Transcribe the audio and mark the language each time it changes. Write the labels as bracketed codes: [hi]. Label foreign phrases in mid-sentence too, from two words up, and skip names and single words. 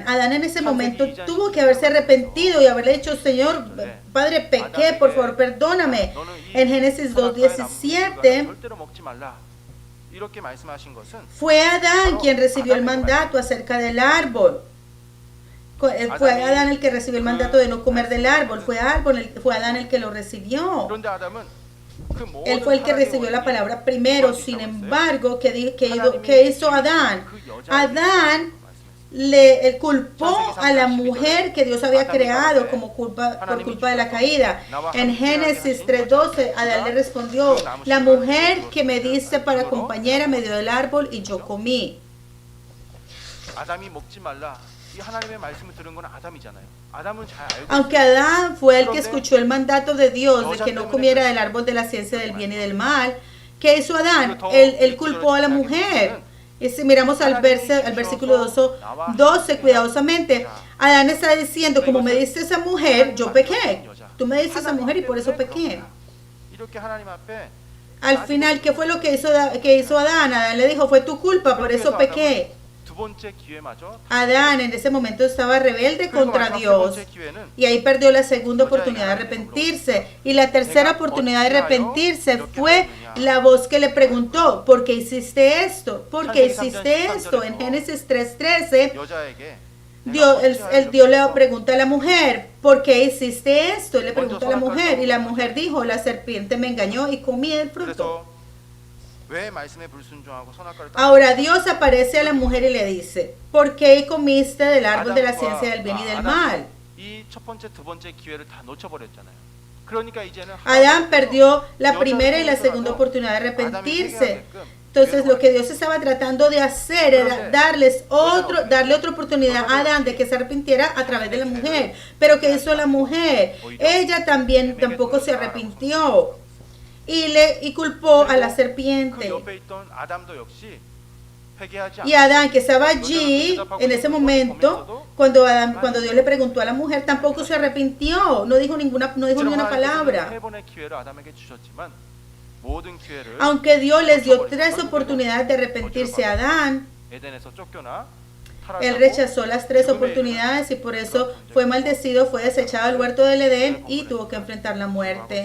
[es] Adán en ese momento tuvo que haberse arrepentido y haberle dicho: Señor, Padre, pequé, por favor, perdóname. En Génesis 2:17 fue Adán quien recibió el mandato acerca del árbol. Fue Adán el que recibió el mandato de no comer del árbol. Fue Adán el que lo recibió. [ko] 그런데 아담은 그 [es] Él [ko] 모든 [es] fue el que [ko] 타락의 [es] recibió la [ko] 원인이 [es] palabra primero. [ko] 어디 [es] Sin [ko] 있다고 했어요? [es] embargo, ¿qué hizo Adán? Adán le culpó a la mujer que Dios había creado por culpa de la caída. En Génesis 3:12, Adán le respondió: la mujer que me diste para compañera me dio del árbol y yo comí. [ko] 아담이 먹지 말라. 이 하나님의 말씀을 들은 건 아담이잖아요. 아담은 잘 알고 [es] Aunque Adán fue el que escuchó el mandato de Dios de que no comiera del árbol de la ciencia del bien y del mal, ¿qué hizo Adán? Él culpó a la mujer. Y si miramos al versículo 12 cuidadosamente, Adán está diciendo: como me diste esa mujer, yo pequé. Tú me diste esa mujer y por eso pequé. [ko] 이렇게 하나님 앞에 [es] Al final, ¿qué fue lo que hizo Adán? Adán le dijo: fue tu culpa, por eso pequé. [ko] 두 번째 기회마저 [es] Adán en ese momento estaba rebelde contra Dios y ahí perdió la segunda oportunidad de arrepentirse. Y la tercera oportunidad de arrepentirse fue la voz que le preguntó: ¿por qué hiciste esto? ¿Por qué hiciste esto? En Génesis 3:13 [ko] 여자에게 [es] Dios le pregunta a la mujer: ¿por qué hiciste esto? Y le pregunta a la mujer y la mujer dijo: la serpiente me engañó y comí el fruto. [ko] 그래서 왜 말씀에 불순종하고 선악과를 [es] Ahora Dios aparece a la mujer y le dice: ¿por qué comiste del árbol de la ciencia del bien y del mal? [ko] 이첫 번째, 두 번째 기회를 다 놓쳐버렸잖아요. 그러니까 이제는 [es] Adán perdió la primera y la segunda oportunidad de arrepentirse. Entonces lo que Dios estaba tratando de hacer era darle otra oportunidad a Adán de que se arrepintiera a través de la mujer. Pero ¿qué hizo la mujer? Ella tampoco se arrepintió y culpó a la [ko] 그 [es] serpiente. [ko] 옆에 있던 아담도 역시 회개하지 [es] Y Adán, que estaba allí en ese momento, cuando Dios le preguntó a la mujer, tampoco se arrepintió, no dijo ni una palabra. [ko] 세 번의 기회를 아담에게 주셨지만 모든 기회를 [es] Aunque Dios les dio 3 oportunidades de arrepentirse a Adán, [ko] 에덴에서 쫓겨나 [es] él rechazó las 3 oportunidades y por eso fue maldecido, fue desechado del huerto del Edén y tuvo que enfrentar la muerte.